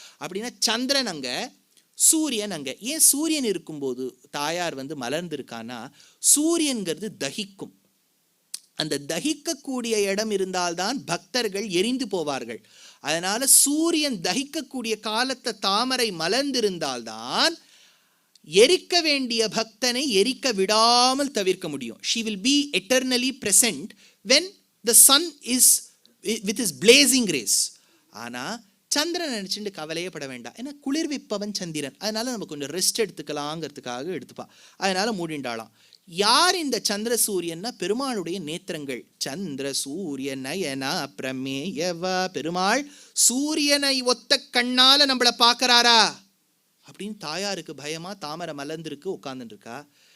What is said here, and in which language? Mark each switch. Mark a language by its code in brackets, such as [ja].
[ta] அப்படின்னா சந்திரன் அங்க, சூரியன் அங்க. ஏன் சூரியன் இருக்கும்போது தாயார் மலர்ந்திருக்கானா, சூரியன்கிறது தகிக்கும். அந்த தகிக்கக்கூடிய இடம் இருந்தால்தான் பக்தர்கள் எரிந்து போவார்கள். அதனால சூரியன் தகிக்கக்கூடிய காலத்தை தாமரை மலர்ந்திருந்தால்தான் எரிக்க வேண்டிய பக்தனை எரிக்க விடாமல் தவிர்க்க முடியும். [en] She will be eternally present when the sun is with his blazing rays. [ta] ஆனா சந்திரன் நினைச்சுட்டு கவலையே பட வேண்டாம். ஏன்னா குளிர்விப்பவன் சந்திரன். அதனால நம்ம கொஞ்சம் ரெஸ்ட் எடுத்துக்கலாங்கிறதுக்காக எடுத்துப்பா. அதனால மூடிண்டாளாம். யார் இந்த சந்திர சூரியன்னா, பெருமாளுடைய நேத்திரங்கள். [sa] சந்திர சூரிய நயனா பிரமேயவா. [ta] பெருமாள் சூரியனை ஒத்த கண்ணால நம்மளை பார்க்கறாரா அப்படின்னு தாயாருக்கு பயமா தாமரை மலர்ந்திருக்கு உட்கார்ந்துட்டு இருக்கா.